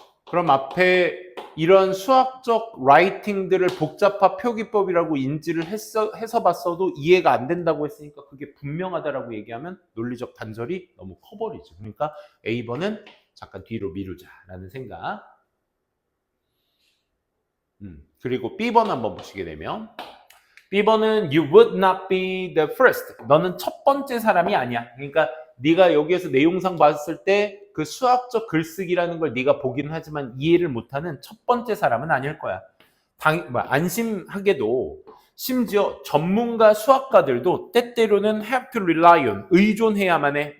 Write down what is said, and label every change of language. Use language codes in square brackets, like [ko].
[ko] 그럼 앞에 이런 수학적 라이팅들을 복잡한 표기법이라고 인지를 해서 봤어도 이해가 안 된다고 했으니까 그게 분명하다라고 얘기하면 논리적 단절이 너무 커버리죠. 그러니까 A번은 잠깐 뒤로 미루자라는 생각. 그리고 B번 한번 보시게 되면 B번은 [en] you would not be the first. [ko] 너는 첫 번째 사람이 아니야. 그러니까 네가 여기에서 내용상 봤을 때 그 수학적 글쓰기라는 걸 네가 보기는 하지만 이해를 못하는 첫 번째 사람은 아닐 거야. 안심하게도 심지어 전문가 수학가들도 때때로는 [en] have to rely on, [ko] 의존해야만 해.